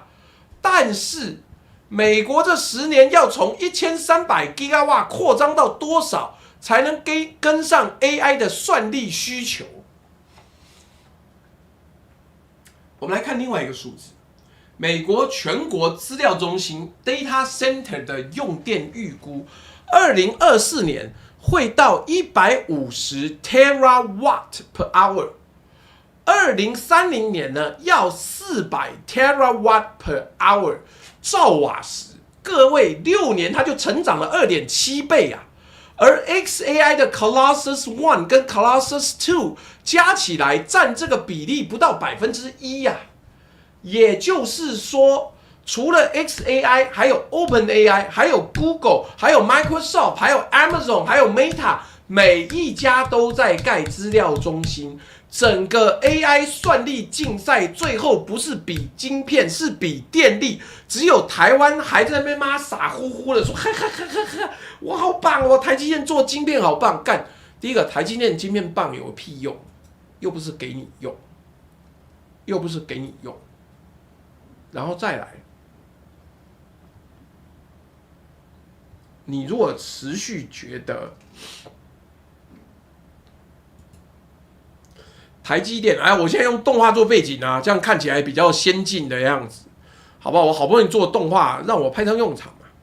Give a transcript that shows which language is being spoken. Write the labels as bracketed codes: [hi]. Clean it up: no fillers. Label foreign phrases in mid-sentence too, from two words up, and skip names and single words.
[zh] 但是美國這10年要從1300 GW 擴張到多少，才能跟上 AI 的算力需求？我們來看另外一個數字。美國全國資料中心 [en] Data Center [zh] 的用電預估，2024年會到150 [en] Terawatt per hour， [zh] 2030 年呢要400 [en] Terawatt per hour [zh] 兆瓦時。各位，6年它就成長了2.7倍啊！而 xAI 的 Colossus One 跟 Colossus Two 加起來占這個比例不到1%呀。也就是說，除了 xAI， 還有 OpenAI， 還有 Google， 還有 Microsoft， 還有 Amazon， 還有 Meta， 每一家都在蓋資料中心。整個 AI 算力競賽最後不是比晶片，是比電力。只有台灣還在那邊傻乎乎的說，哈哈哈哈哈，我好棒哦，台積電做晶片好棒。幹，第一個台積電晶片棒有個屁用，又不是給你用，又不是給你用。然後再來，你如果持續覺得台積電，哎，我現在用動畫做背景啊，這樣看起來比較先進的樣子，好不好？我好不容易做動畫，讓我派上用場嘛。